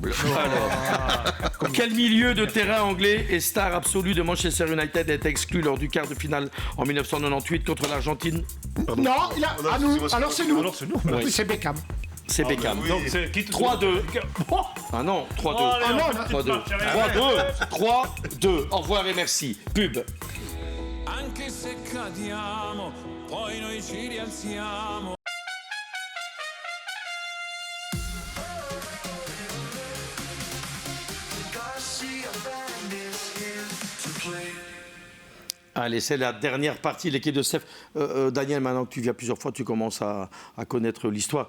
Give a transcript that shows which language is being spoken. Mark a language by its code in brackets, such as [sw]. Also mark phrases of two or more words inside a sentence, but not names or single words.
[fr] Alors, quel milieu de terrain anglais et star absolu de Manchester United est exclu lors du quart de finale en 1998 contre l'Argentine? Non, à nous. Alors c'est nous. Oui. C'est Beckham. C'est Beckham. Donc c'est 3-2. Ah non, 3-2. 3-2. Au revoir et merci. Pub. [it] Anche se cadiamo, poi noi ci rialziamo. [fr] Allez, c'est la dernière partie, l'équipe de Steph. Daniel, maintenant que tu viens plusieurs fois, tu commences à connaître l'histoire.